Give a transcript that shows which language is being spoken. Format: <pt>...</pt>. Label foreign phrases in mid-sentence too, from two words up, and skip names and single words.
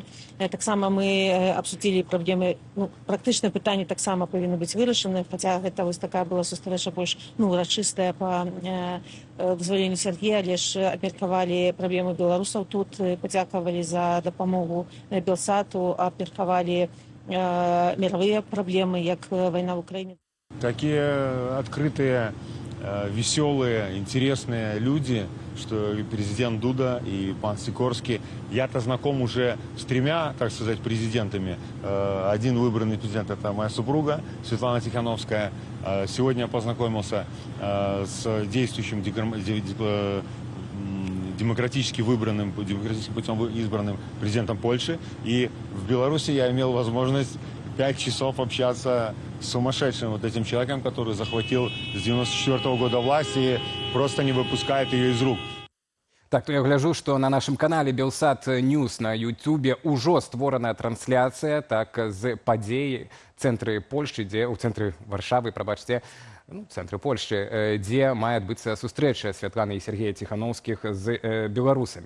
<be>Таксама мы абсудзілі праблемы, практычныя пытанні таксама павінны быць вырашаны, хаця гэта вось такая была сустрэча больш урачыстая па дазваленню Сергея, але ж абмеркавалі праблемы беларусаў тут, падзякавалі за дапамогу Белсату, абмеркавалі</be> <ru>мировые проблемы,</ru> <be>як</be> <ru>война в Украине. Такие открытые, веселые, интересные люди, что и президент Дуда, и пан Сикорский. Я-то знаком уже с 3, так сказать, президентами. Один выбранный президент – это моя супруга Светлана Тихановская. Сегодня я познакомился с действующим демократически путем избранным президентом Польши. И в Беларуси я имел возможность 5 часов общаться с сумасшедшим вот этим человеком, который захватил с 94-го года власть и просто не выпускает ее из рук.</ru> <be>Так, то я гляжу, што на нашым канале Белсат Ньюс на Ютубе ўжо створаная трансляцыя так з падзей цэнтры Польшчы, дзе ў цэнтры Варшавы, прабачце, цэнтры Польшчы, дзе мае адбыцца сустрэча Святланы і Сергея Ціхановскіх з беларусамі.</be>